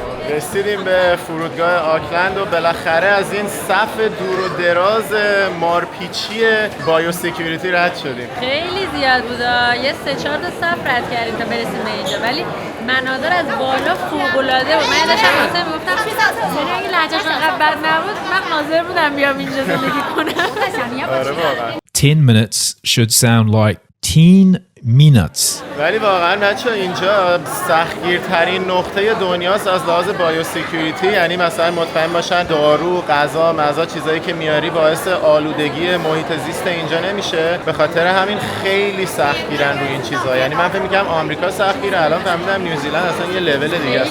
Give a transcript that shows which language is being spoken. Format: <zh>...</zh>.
<fa>رسیدیم به فرودگاه آکلند و بالاخره از این صف دور و دراز مارپیچی بایو سکیوریتی رد شدیم. خیلی زیاد بودا، یه 3-4 تا صف رد کردیم تا برسیم به اینجا، ولی مناظر از بالا فوق‌العاده بود. من داشتم واسه میگفتم یعنی اگه لهجه‌ش انقدر بد نبود من حاضر بودم بیام اینجا زندگی کنم. آره واقعا.</fa> <en>10 minutes should sound like teen minutes.</en> <fa>ولی واقعا بچه‌ها اینجا سختگیرترین نقطه دنیاست از لحاظ بایو سکیوریتی. یعنی مثلا مطمئن باشن دارو، غذا، مزا، چیزایی که میاری باعث آلودگی محیط زیست اینجا نمیشه. به خاطر همین خیلی سختگیرن روی این چیزا. یعنی من فکر می‌کردم آمریکا سختگیره، الان فهمیدم نیوزیلند اصلا یه لول دیگه است.</fa>